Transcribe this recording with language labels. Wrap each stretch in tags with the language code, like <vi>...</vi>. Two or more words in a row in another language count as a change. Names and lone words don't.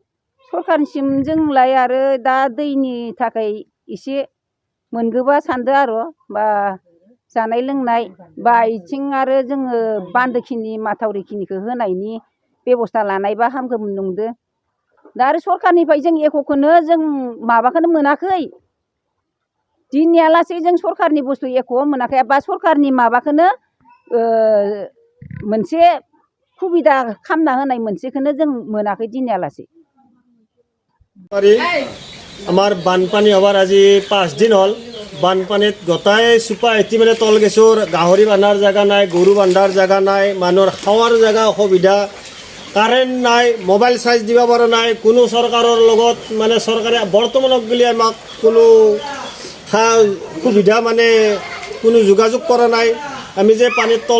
<brx>सरकारनिसिम जोंलाय आरो दा दैनि थाखाय एसे मोनगोबा सानदो आरो बा जानाय लोंनाय बा इथिं आरो जोङो बान्दोखिनि माथावरिखिनिखौ होनायनि बेबस्था लानायबा हामगौमोन नंदो दा आरो सरकारनिफ्राय जों एक'खौनो जों माबाखौनो मोनाखै दिनैयालासै जों सरकारनि बुस्थु एख' मोनाखै बा सरकारनि माबाखौनो मोनसे सुबिदा खालामना होनाय मोनसेखौनो जों मोनाखै दिनैयालासै</brx> <as>আমাৰ বানপানী হোৱাৰ আজি 5 দিন হ'ল বানপানীত গোটাই চুপা এটি মানে তল গেছৰ গাহৰি বান্ধাৰ জেগা নাই গৰু বান্ধাৰ জেগা নাই মানুহৰ খাৱাৰ জেগা অসুবিধা কাৰেণ্ট নাই</as> <en>mobile charge</en> <as>দিব পৰা নাই কোনো চৰকাৰৰ লগত মানে চৰকাৰে বৰ্তমানক গ'লে আমাক কোনো সুবিধা মানে কোনো যোগাযোগ কৰা নাই আমি যে পানীত তল</as>